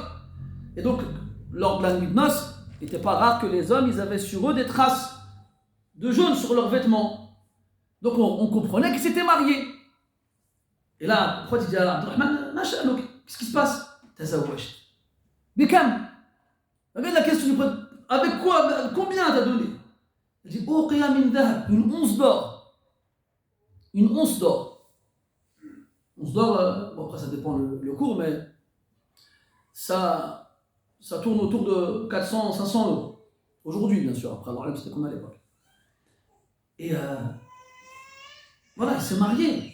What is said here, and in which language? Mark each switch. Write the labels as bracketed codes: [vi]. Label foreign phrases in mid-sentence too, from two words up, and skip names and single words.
[fr] Et donc, lors de la nuit de noces, il n'était pas rare que les hommes, ils avaient sur eux des traces de jaune sur leurs vêtements. Donc on comprenait qu'ils s'étaient mariés. Et là, pourquoi tu dis à Abdurrahman, qu'est-ce qui se passe? [ar] تزوجت. بكم. [fr] Regarde la question du prophète. Avec quoi? Combien t'as donné? Il dit, [ar] أوقية من ذهب, [fr] une once d'or. Une once d'or. Once d'or, bon après ça dépend le cours, mais ça tourne autour de 400, 500 euros. Aujourd'hui, bien sûr. Après, alors c'était comme à l'époque. Et voilà, il s'est marié.